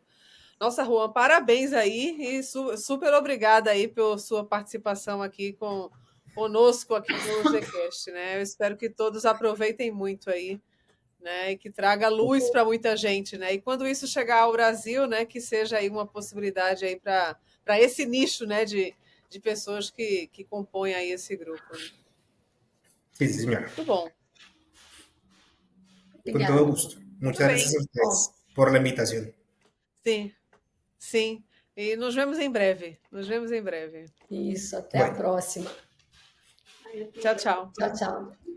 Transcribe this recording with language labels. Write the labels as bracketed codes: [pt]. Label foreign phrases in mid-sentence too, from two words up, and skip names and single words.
[pt] Nossa, Juan, parabéns aí e super obrigada aí pela sua participação aqui conosco aqui no Zcast, né? Eu espero que todos aproveitem muito aí, né, e que traga luz para muita gente, né? E quando isso chegar ao Brasil, né, que seja aí uma possibilidade aí para esse nicho, né, de pessoas que compõem aí esse grupo. Né? [es] Sí, sí, señora. [pt] Muito bom. [es] Con todo gusto. Muchas gracias a ustedes por la invitación. [pt] Sim, sim. E nos vemos em breve. Nos vemos em breve. Isso, até a próxima. Tchau, tchau. Tchau, tchau.